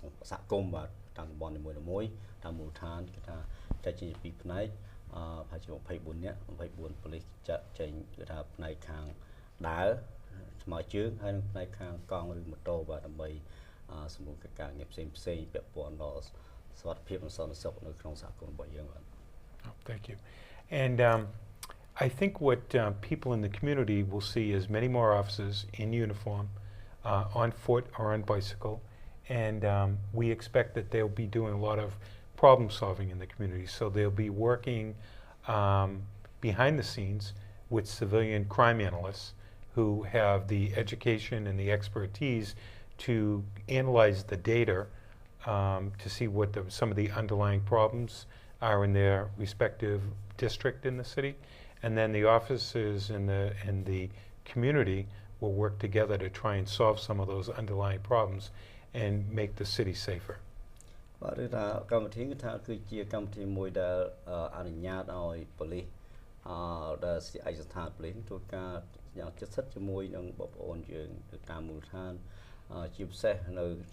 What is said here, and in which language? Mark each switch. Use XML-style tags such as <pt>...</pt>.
<km>សហគមន៍បាទតាមតំបន់នីមួយៗតាមមូលដ្ឋានគឺថាចែកចេញពីផ្នែកប្រហែលជា24នាក់24 police ចាក់ចេញគឺថាផ្នែកខាងដើរថ្មើរជើងហើយនឹងផ្នែកខាងកង់ឬម៉ូតូបាទដើម្បីសម្រួលកិច្ចការងារផ្សេងៗពាក់ព័ន្ធដល់សុខភាពនិងសន្តិសុខនៅក្នុងសហគមន៍របស់យើងបាទ</km> <en>Thank you. And I think what people in the community will see is many more officers in uniform, on foot or on bicycle, and we expect that they'll be doing a lot of problem solving in the community. So they'll be working behind the scenes with civilian crime analysts who have the education and the expertise to analyze the data to see what some of the underlying problems are in their respective district in the city, and then the officers in the community will work together to try and solve some of those underlying problems and make the city safer.</en> <km>បាទឬថាកម្មវិធីគឺថាគឺជាកម្មវិធីមួយដែលអនុញ្ញាតឲ្យប៉ូលីសដែលឯកស្ថានប៉ូលីសធ្វើការយ៉ាងជិតស្និទ្ធជាមួយនឹងបងប្អូនយើងទៅតាមមូលដ្ឋានជាពិសេសនៅ</km>